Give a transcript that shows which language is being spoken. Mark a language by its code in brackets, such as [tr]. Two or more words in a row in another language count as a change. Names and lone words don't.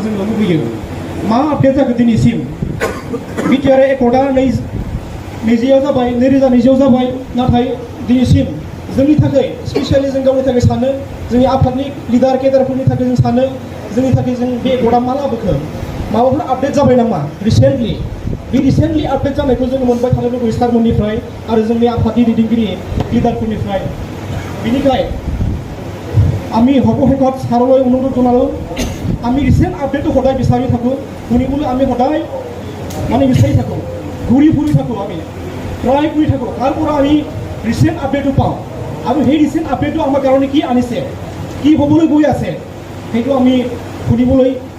[brx] जोङो लुबैयो मा आपडेट जाखो दिनैसिम बिटिआर एकर्डआ 2020 जाबाय 2020 जाबाय नाथाय दिनैसिम जोंनि थाखाय स्पेसियेलि जों गावनि थाखाय सानो जोंनि आफादनि लिडार केडारफोरनि थाखाय जों सानो जोंनि थाखाय जों बे एकर्डआ मा लाबोखो माबाफोर आपडेट जाबाय नामा रिसेन्टलि बे रिसेन्टलि आपडेट जानायखौ जोङो मोनबाय थानो लुबैयो सारमोननिफ्राय आरो जोंनि आफादनि दैदेनगिरि लिडारफोरनिफ्राय बिनिखाय [as] আমি সৰ্বশেষত ছাৰলৈ অনুৰোধ জনালোঁ আমি ৰিচেণ্ট আপডেটটো সদায় বিচাৰি থাকোঁ শুনিবলৈ আমি সদায় মানে বিচাৰি থাকোঁ ঘূৰি ফুৰি থাকোঁ আমি ট্ৰাই কৰি থাকোঁ তাৰ পৰা আমি ৰিচেণ্ট আপডেটটো পাওঁ আৰু সেই ৰিচেণ্ট আপডেটটো আমাৰ কাৰণে কি আনিছে কি হ'বলৈ গৈ আছে সেইটো আমি শুনিবলৈ